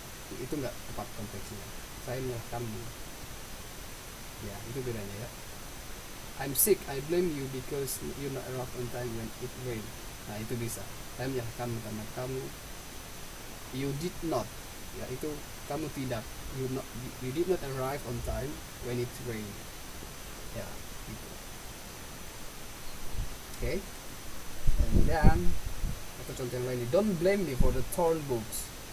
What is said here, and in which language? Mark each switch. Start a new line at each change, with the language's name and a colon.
Indonesian: Itu nggak tepat konteksnya. Saya menyalahkanmu ya, itu bedanya ya.
English: I'm sick, I blame you because you not arrive on time when it rain.
Indonesian: Nah itu bisa, saya menyalahkanmu karena kamu
English: you did not
Indonesian: ya, itu kamu tidak,
English: you did not arrive on time when it rain
Indonesian: ya gitu. Oke. Dan atau contoh yang lain,
English: don't blame me for the torn books.